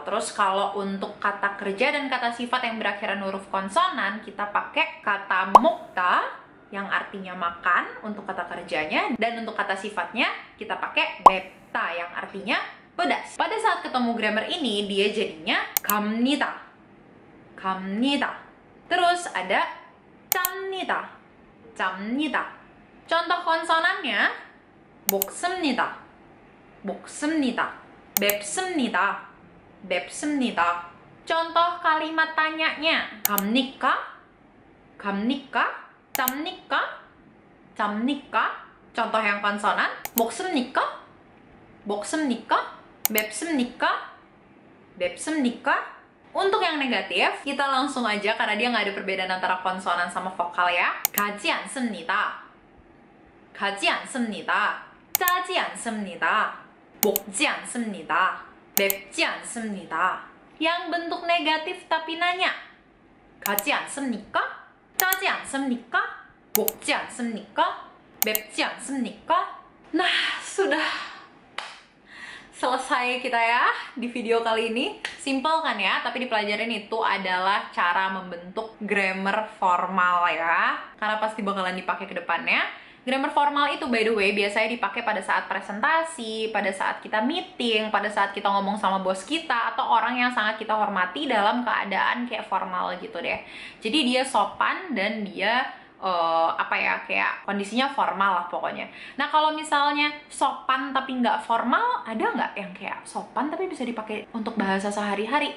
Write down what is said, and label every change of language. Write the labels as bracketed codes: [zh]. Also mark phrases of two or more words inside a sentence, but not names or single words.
[id] Terus kalau untuk kata kerja dan kata sifat yang berakhiran huruf konsonan, kita pakai kata mukta, yang artinya makan untuk kata kerjanya, dan untuk kata sifatnya kita pakai bepta, yang artinya pedas. Pada saat ketemu grammar ini, dia jadinya kamnita. Kamnita. Terus ada camnita. Camnita. Contoh konsonannya 목습니다. [ko] 목습니다. 맵습니다. 맵습니다. [id] Contoh kalimat tanyanya 갑니까? [ko] 갑니까? 잡니까? 잡니까? [id] Contoh yang konsonan [ko] 먹습니까? 먹습니까? 맵습니까? 맵습니까? [id] Untuk yang negatif, kita langsung aja karena dia nggak ada perbedaan antara konsonan sama vokal ya. [ko] 가지 않습니다. 가지 않습니다. 짜지 않습니다. 먹지 않습니다. 맵지 않습니다. [id] Yang bentuk negatif tapi nanya. [ko] 가지 않습니까? 짜지 않습니까? 먹지 않습니까? 맵지 않습니까? [id] Nah, sudah selesai kita ya di video kali ini. Simple kan ya, tapi di pelajaran itu adalah cara membentuk grammar formal ya, karena pasti bakalan dipakai ke depannya. Grammar formal itu [en] by the way [id] biasanya dipakai pada saat presentasi, pada saat kita meeting, pada saat kita ngomong sama bos kita atau orang yang sangat kita hormati dalam keadaan kayak formal gitu deh. Jadi dia sopan dan dia kayak kondisinya formal lah pokoknya. Nah, kalau misalnya sopan tapi nggak formal, ada nggak yang kayak sopan tapi bisa dipakai untuk bahasa sehari-hari?